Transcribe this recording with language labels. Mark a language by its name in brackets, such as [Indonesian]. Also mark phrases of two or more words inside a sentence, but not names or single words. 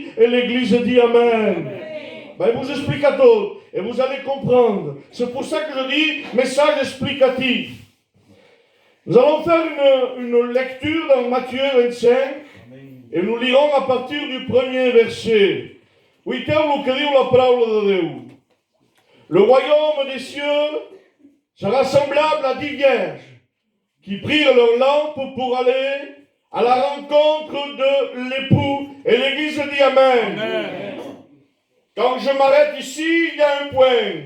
[French] Et l'église dit Amen. Ben, il vous explique à tous, et vous allez comprendre. C'est pour ça que je dis message explicatif. Nous allons faire une lecture dans Matthieu 25, et nous lirons à partir du premier verset. [Catalan] Uiteu que diu la paraula de Déu. [French] Le royaume des cieux sera semblable à 10 vierges qui prirent leur lampe pour aller à la rencontre de l'époux. Et l'église dit Amen. Amen. Quand je m'arrête ici, il y a un point.